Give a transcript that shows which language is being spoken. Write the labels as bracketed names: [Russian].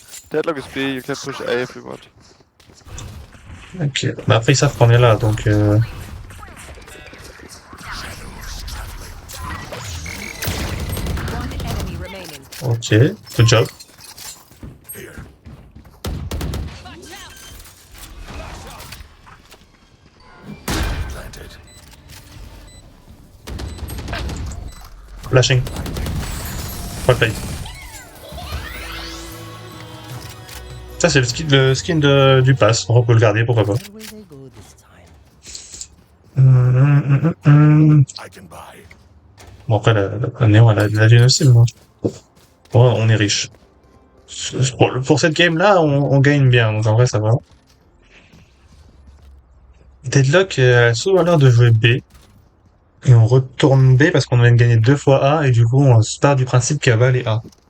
[English] Deadlock is B, you can push A if you want. Ok. [French] Bah après, ils savent qu'on est là, donc... [English] One enemy remaining. Ok, good job. Flashing. Pas play. [French] Ça c'est le skin du pass, on peut le garder, pourquoi pas. [English] Where will they go this time? [French] Bon après la Néon elle a de la lune aussi, mais bon, on est riche. Pour cette game là on gagne bien, donc en vrai ça va. Deadlock a souvent l'air de jouer B. Et on retourne B parce qu'on vient de gagner 2 fois A et du coup on se part du principe qu'A va aller A.